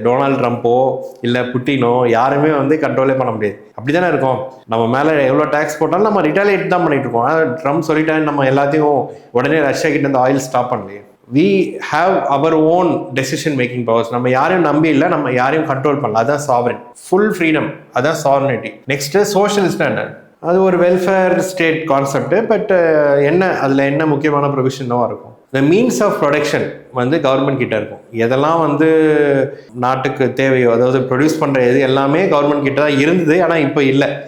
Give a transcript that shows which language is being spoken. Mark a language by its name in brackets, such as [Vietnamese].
[Tamil] Donald ட்ரம்ப்போ இல்லை புட்டினோ யாருமே வந்து கண்ட்ரோலே பண்ண முடியாது. அப்படி தானே இருக்கும். நம்ம மேலே எவ்வளோ டேக்ஸ் போட்டாலும் நம்ம ரிட்டாலியேட் தான் பண்ணிட்டு இருக்கோம். ஆனால் ட்ரம்ப் சொல்லிட்டான்னு நம்ம எல்லாத்தையும் உடனே ரஷ்யா கிட்ட இந்த ஆயில் ஸ்டாப் பண்ணலையே. [English] we have our own decision making powers. [Tamil] நம்ம யாரையும் நம்பி இல்லை, நம்ம யாரையும் கண்ட்ரோல் பண்ணல. அதான் சாவரின், ஃபுல் ஃப்ரீடம், அதான் சாவரினிட்டி. நெக்ஸ்ட் சோஷியலிஸ்ட் என்ன? அது ஒரு வெல்ஃபேர் ஸ்டேட் கான்செப்ட். பட் அதில் என்ன முக்கியமான ப்ரொவிஷனாக இருக்கும், இந்த மீன்ஸ் ஆஃப் ப்ரொடக்ஷன் வந்து கவர்மெண்ட் கிட்ட இருக்கும். எதெல்லாம் வந்து நாட்டுக்கு தேவையோ, அதாவது ப்ரொடியூஸ் பண்ணுற எல்லாமே கவர்மெண்ட் கிட்ட தான் இருந்தது. ஆனால் இப்போ இல்லை.